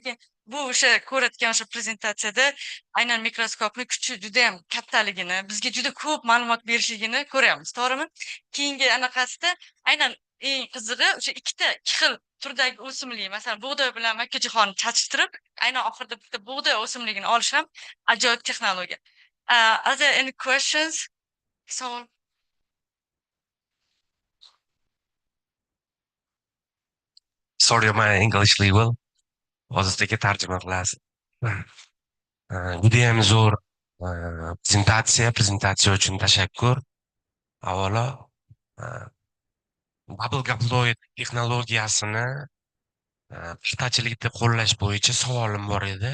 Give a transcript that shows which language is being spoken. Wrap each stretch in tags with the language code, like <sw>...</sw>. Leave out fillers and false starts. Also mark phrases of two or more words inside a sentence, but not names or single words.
<uz>Lekin bu o'sha ko'rayotgan o'sha prezentatsiyada aynan mikroskopni kuchi juda ham kattaligini, bizga juda ko'p ma'lumot berishligini ko'ryapmiz, to'g'rimi? Keyingi anaqasida aynan eng qizig'i o'sha ikkita ikki xil turdagi o'simlik, masalan, bug'doy bilan makkajo'xorni chatishtirib, aynan oxirida bitta bug'doy o'simligini olish ham ajoyib texnologiya.</uz> <en>Are there any questions?</en> <uz>Savol?</uz> <en>Sorry, my English level.</en> <uz>Hozircha tarjima qilasiz. Judayam zo'r prezentatsiya uchun tashakkur. Avvalo, Bubble Gaploid texnologiyasini paxtachilikda qo'llash bo'yicha savolim bor edi.</uz>